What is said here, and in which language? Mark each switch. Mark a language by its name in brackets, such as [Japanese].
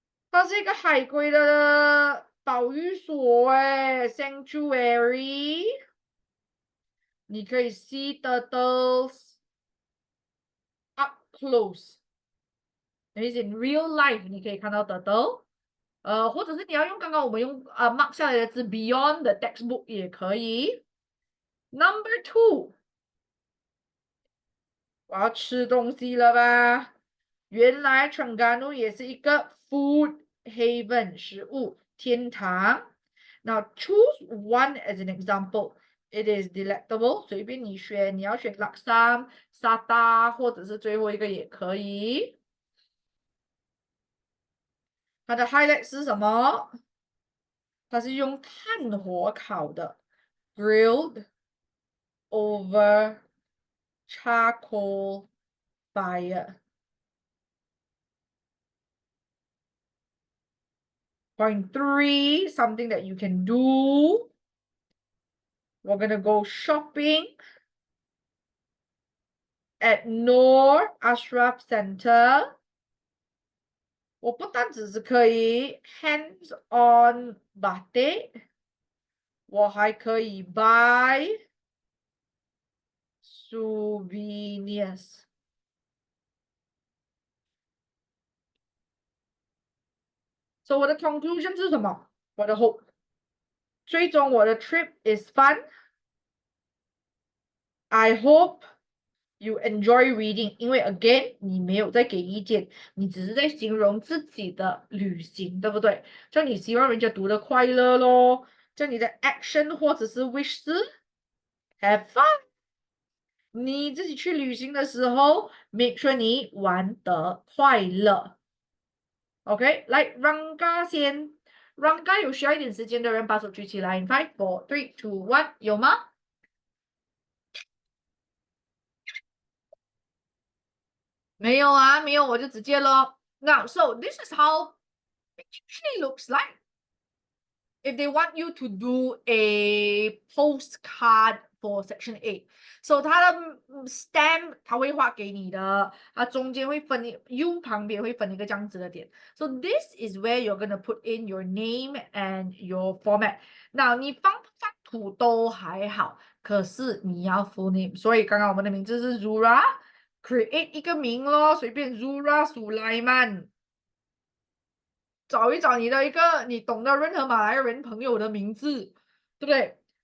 [Chinese] 它是一个海龟的保育所，sanctuary，你可以 [English] see turtles up close， [Chinese] 等于 [English] in real life [Chinese] 你可以看到 turtle，或者是你要用刚刚我们用mark 下来的字 [English] beyond the textbook [Chinese] 也可以。 Number 2，我要吃东西了吧？原来 Terengganu 也是一个 [English] food haven [Chinese] 食物天堂。 [English] Now choose one as an example. It is delectable， [Chinese] 随便你选，你要选 Laksam、沙达，或者是最后一个也可以。它的 highlight 是什么？它是用炭火烤的 ， [English] grilled over charcoal fire。 Point 3, something that you can do. We're gonna go shopping at Noor Ashraf Center. [Chinese] 我不单只是可以 hands on batik，我还可以 [English] buy souvenirs。 [Chinese] So 我的 conclusion 是什么？我的 hope，最终我的 [English] trip is fun。 I hope you enjoy reading， [Chinese] 因为 again 你没有在给意见，你只是在形容自己的旅行，对不对？就你希望人家读得快乐咯，就你的 action 或者是 wish 是 [English] have fun。 [Chinese] 你自己去旅行的时候， [English] make sure [Chinese] 你玩得快乐。 OK，来 Ranga 先，Ranga 有需要一点时间的人把手举起来。 5, 4, 3, 2, 1，有吗？没有啊，没有我就直接咯。 [English] Now, so this is how it usually looks like. If they want you to do a postcard for Section A, [Chinese] so 它的stamp 它会画给你的，它中间会分右旁边会分一个这样子的点。 [English] So this is where you're gonna put in your name and your format. [Chinese] Now 你放不放土都还好，可是你要 [English] full name。 [Chinese] 所以刚刚我们的名字是 Zura，create 一个名咯，随便 Zura Sulaiman。找一找你的一个你懂的任何马来人朋友的名字，对不对？